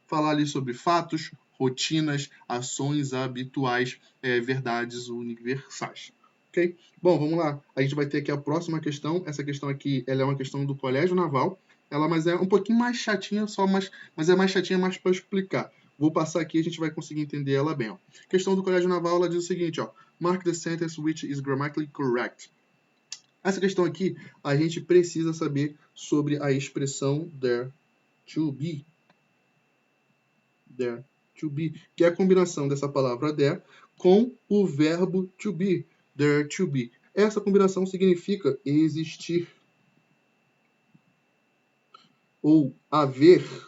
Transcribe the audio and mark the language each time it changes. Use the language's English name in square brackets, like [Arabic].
[Portuguese] falar ali sobre fatos, rotinas, ações habituais, verdades universais. Ok? Bom, vamos lá. A gente vai ter aqui a próxima questão. Essa questão aqui, ela é uma questão do Colégio Naval. Mas é um pouquinho mais chatinha, mas é mais chatinha mais para explicar. Vou passar aqui e a gente vai conseguir entender ela bem. Ó. Questão do Colégio Naval, ela diz o seguinte, ó. [English] Mark the sentence which is grammatically correct. [Portuguese] Essa questão aqui, a gente precisa saber sobre a expressão there to be. There to be, que é a combinação dessa palavra there com o verbo to be. There to be. Essa combinação significa existir ou haver.